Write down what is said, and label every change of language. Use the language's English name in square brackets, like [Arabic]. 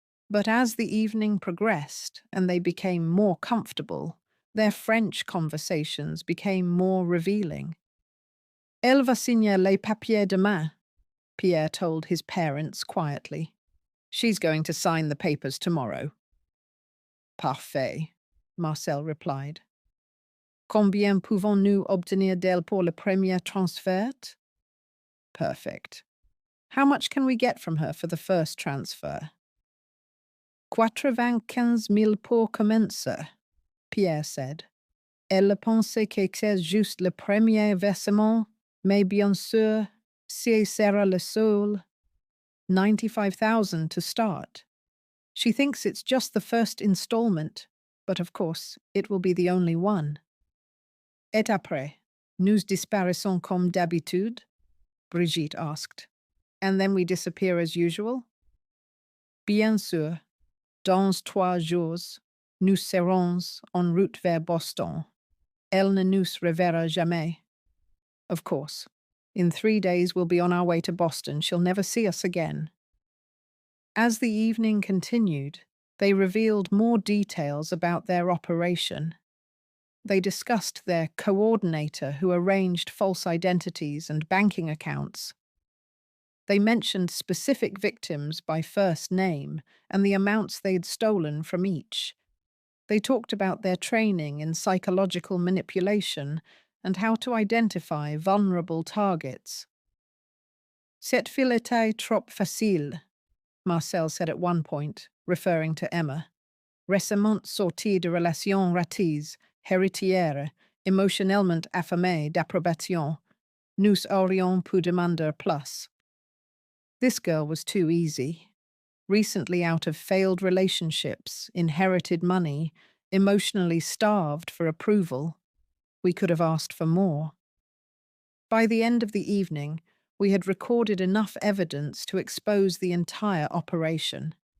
[English] But as the evening progressed and they became more comfortable, their French conversations became more revealing. [French] "Elle va signer les papiers demain," Pierre [English] told his parents quietly. "She's going to sign the papers tomorrow." [French] "Parfait," [English] Marcel replied. [French] "Combien pouvons-nous obtenir d'elle pour le premier transfert?" [English] "Perfect. How much can we get from her for the first transfer?" [French] 95 000 pour commencer, Pierre [English] said. [French] "Elle pensait que c'est juste le premier versement, mais bien sûr, ce sera le seul." [English] 95,000 to start. She thinks it's just the first installment, but of course, it will be the only one. [French] "Et après, nous disparaissons comme d'habitude?" [English] Brigitte asked. "And then we disappear as usual?" [French] "Bien sûr. Dans 3 jours, nous serons en route vers Boston. Elle ne nous reverra jamais." [English] "Of course. In 3 days we'll be on our way to Boston. She'll never see us again." As the evening continued, they revealed more details about their operation. They discussed their coordinator who arranged false identities and banking accounts. They mentioned specific victims by first name and the amounts they'd stolen from each. They talked about their training in psychological manipulation and how to identify vulnerable targets. [French] Cette fille était trop facile, [English] Marcel said at one point, referring to Emma. [French] Récemment sortie de relations ratés, héritière, émotionnellement affamée d'approbation, nous aurions pu demander plus. [English] This girl was too easy. Recently out of failed relationships, inherited money, emotionally starved for approval. We could have asked for more. By the end of the evening, we had recorded enough evidence to expose the entire operation.